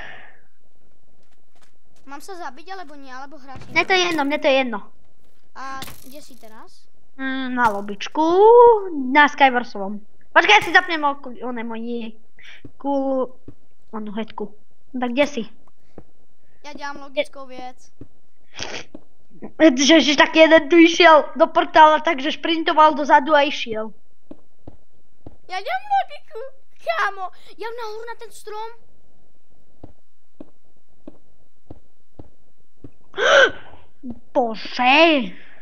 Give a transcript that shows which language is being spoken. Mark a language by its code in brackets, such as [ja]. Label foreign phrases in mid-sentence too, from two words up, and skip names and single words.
[sk] Mám sa zabiť, alebo nie, alebo hrať? Mne to je jedno, mne to je jedno. A kde si teraz? Na lobičku, na Skywarsovom. Počkaj, ja si zapnem moji onu heďku. Tak kde si? [cs] Ja dělám logickou věc. [sk] Že tak jeden tu išiel do portála, takže šprintoval dozadu a išiel. [cs] Já dělám logiku, kámo. Já nahoru na ten strom. Bože.